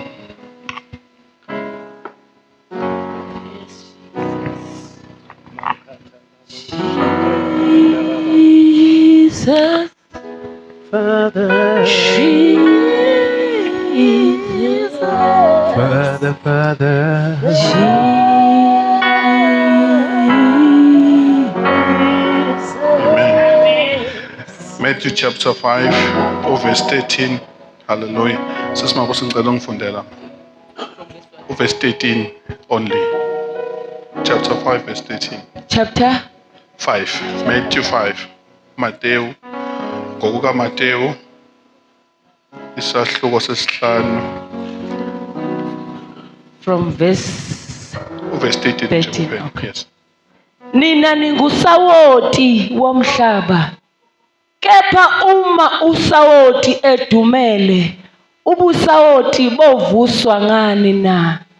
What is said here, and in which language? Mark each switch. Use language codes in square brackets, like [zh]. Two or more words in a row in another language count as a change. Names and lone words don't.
[en] Jesus, Father, Jesus, Father, Amen. Matthew chapter 5, verse 13. Hallelujah. [zu] Sesimabuso ngicela ungifundela. [en] Verse 13 only. Chapter 5, verse 13. Chapter 5. Matthew 5. Matthew. [zu] Ngokuka Matthew. Isahluko sesihlanu. [en] from verse Verse 13. 13, okay. Yes. [zu] Nina ningusawoti womhlaba. Kepha uma usawoti edumele, ubusawoti bovuswa ngani na?